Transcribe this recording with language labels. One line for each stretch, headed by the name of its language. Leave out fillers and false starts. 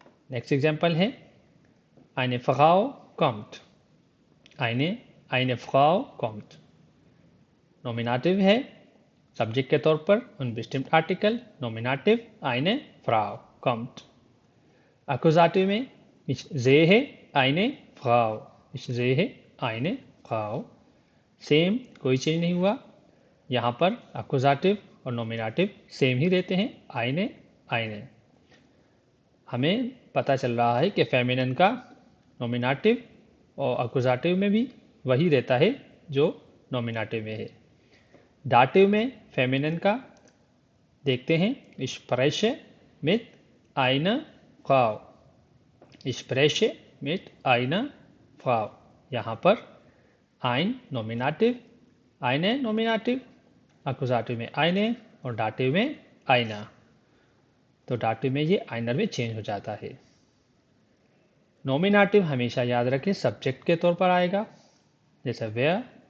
Hindi: Next example है
German: eine Frau kommt। eine Frau kommt
Hindi: nominative है, subject के तौर पर unbestimmt article nominative eine Frau kommt। अकुजाटिव में
German: ich sehe eine Frau। ich sehe eine Frau।
Hindi: Same, कोई change नहीं हुआ। यहाँ पर अकुजाटिव और नॉमिनेटिव सेम ही रहते हैं, आइने आइने। हमें पता चल रहा है कि फेमिनिन का नॉमिनेटिव और अकुजाटिव में भी वही रहता है जो नॉमिनेटिव में है। डाटिव में फेमिनिन का देखते हैं,
German: ich spreche mit einer Frau। ich spreche mit einer Frau।
Hindi: यहाँ पर आइन नॉमिनेटिव, आइने नॉमिनेटिव, अकुजाटिव में आइने और डाटिव में आइना। तो डाटिव में ये आइनर में चेंज हो जाता है। नॉमिनेटिव हमेशा याद रखें सब्जेक्ट के तौर पर आएगा, जैसे वेयर।